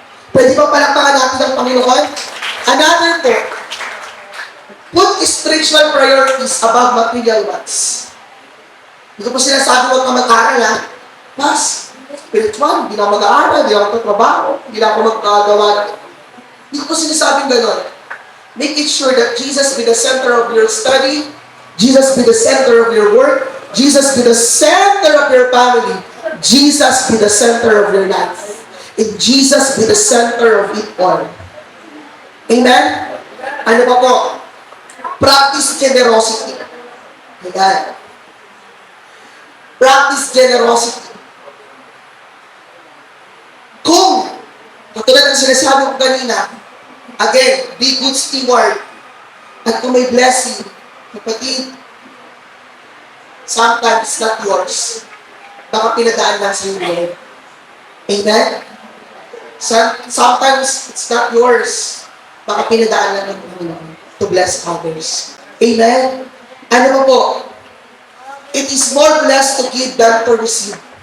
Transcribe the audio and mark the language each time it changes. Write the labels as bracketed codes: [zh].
[tl] Pwede ba palakpakan natin ang Panginoon? Another po, [en] put spiritual priorities above material ones. [tl] Hindi ko po sinasabi huwag ka mag-aral, ha? Mas, spiritual, hindi na ako mag-aaral, hindi na ako magtrabaho, hindi na ako magkagawa. Hindi ko po sinasabing gano'n. [en] Make it sure that Jesus be the center of your study, Jesus be the center of your work, Jesus be the center of your family, Jesus be the center of your life, and Jesus be the center of it all. [tl] Amen? Ano pa po? [en] Practice generosity. [tl] Ayan. [en] Practice generosity. [tl] Kung, katulad ng sinasabi ko kanina, [en] again, be good steward. [tl] At kung may blessing, kapatid, [en] sometimes it's not yours. [tl] Baka pinadaan lang sa iyo. Amen? [en] Sometimes it's not yours. [tl] Baka pinadaan lang ng Panginoon [en] to bless others. [tl] Amen? Ano mo po? [en] It is more blessed to give than to receive.